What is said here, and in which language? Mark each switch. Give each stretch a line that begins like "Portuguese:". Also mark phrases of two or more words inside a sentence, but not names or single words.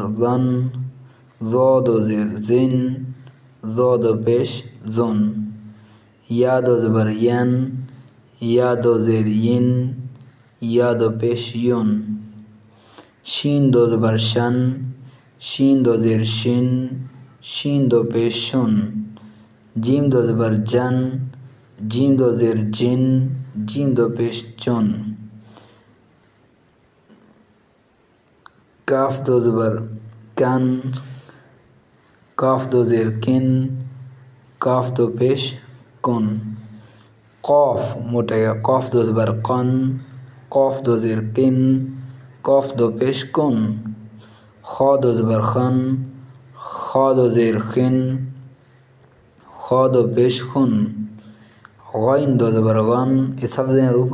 Urdu: زن، ضا دو زیر زن، ضا دو پیش زن، یا دو زبر ین، یا دو زیر ین، یا دو پیش ین، شین دو زبر شن، شین دو زیر شن، شین دو پیش شن، جیم دو زبر جن، جیم دو زیر جن، جیم دو پیش چون، کاف دو زبر کن، کاف دو زیر کن، کاف دو پیش کن، قاف موٹا گیا، قاف دو زبر قن، قاف دو زیر کن، قاف دو پیش کن، خا دو زبر خن، خا دو زیر خن، خا دو پیش خن، غائن دو زبر غن، یہ سب سے حروف